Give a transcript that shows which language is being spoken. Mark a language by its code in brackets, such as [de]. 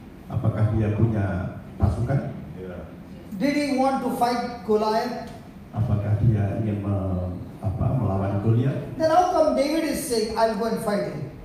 [id] Apakah dia punya pasukan? [en] Did he want to fight Goliath? [id] Apakah dia ingin melawan Goliat? [en] Then how come David is saying, I'll go and fight him?